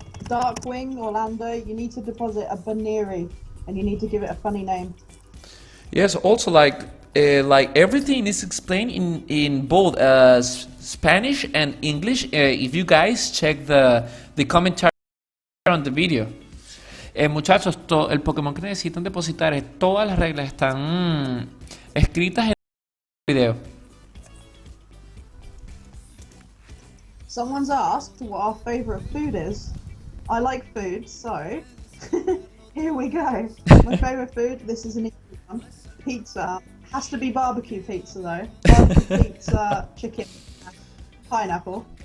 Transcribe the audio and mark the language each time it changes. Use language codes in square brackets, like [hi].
[en] Darkwing, Orlando, you need to deposit a Buneary, and you need to give it a funny name. Yes. Also, like everything is explained in both Spanish and English. If you guys check the commentary on the video. [es] Muchachos, el Pokémon que necesitan depositar, todas las reglas están escritas en el video. [en] Someone's asked what our favourite food is. I like food, so here we go. My favourite food, this is an easy one. Pizza. Has to be barbecue pizza though. Barbecue pizza, chicken, pineapple.